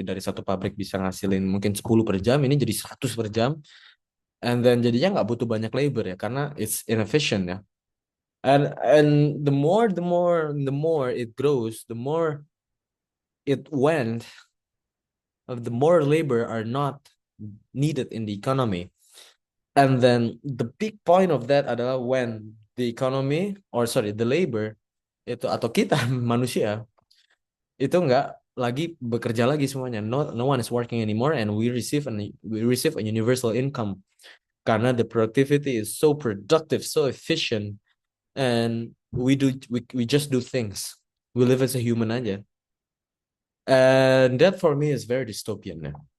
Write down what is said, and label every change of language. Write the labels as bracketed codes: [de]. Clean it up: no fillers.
[id] Dari satu pabrik bisa ngasilin mungkin 10 per jam, ini jadi 100 per jam. And then jadinya nggak butuh banyak labor ya, karena [en] it's inefficient [id] ya. [en] And the more it grows, the more it went, the more labor are not needed in the economy. And then the big point of that adalah when the economy, or sorry, the labor [id] itu atau kita manusia itu nggak lagi bekerja lagi semuanya. [en] No one is working anymore, and we receive a universal income karena the productivity is so productive, so efficient, and we just do things. We live as a human aja. And that for me is very dystopian. Man.